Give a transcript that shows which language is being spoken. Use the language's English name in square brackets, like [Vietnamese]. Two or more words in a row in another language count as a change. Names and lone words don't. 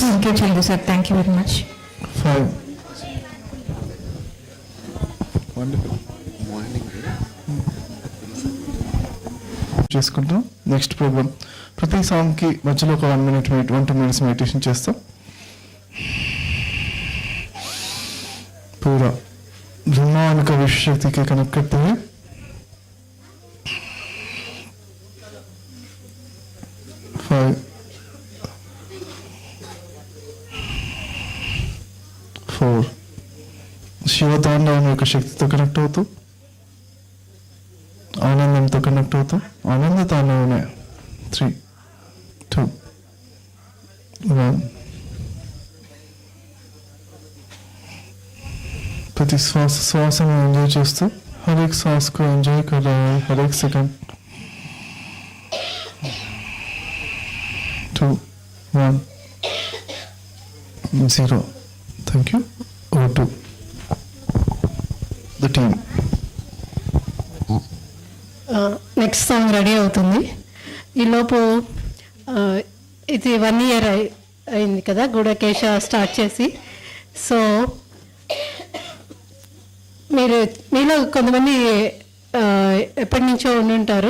[Telugu] ఇంకే సార్, [English] thank you very much. [Telugu] 5. వండర్ఫుల్. చేసుకుంటాం [English] next program. [Telugu] ప్రతి సాంగ్కి మధ్యలో ఒక [English] 1 minute 1-2 minutes [Telugu] మెడిటేషన్ చేస్తాం. [Hindi] पूरा ब्रह्मांड का विश्व शक्ति के कनेक्ट करते हैं. [Telugu] శివతాండవం యొక్క శక్తితో కనెక్ట్ అవుతూ ఆనందంతో కనెక్ట్ అవుతూ ఆనంద తాండవమే. 3, 2, 1. [Hindi] प्रति श्वास में एंजॉय చేస్తూ हर एक सांस को एंजॉय कर रहे हैं, हर एक सेकंड. 2, 1, 0. [English] thank you. Over to the team. next song ready [Telugu] అవుతుంది. ఈలోపు ఇది 1 year అయింది కదా గూఢకేశ స్టార్ట్ చేసి. సో మీలో కొంతమంది ఎప్పటి నుంచో ఉండుంటారు.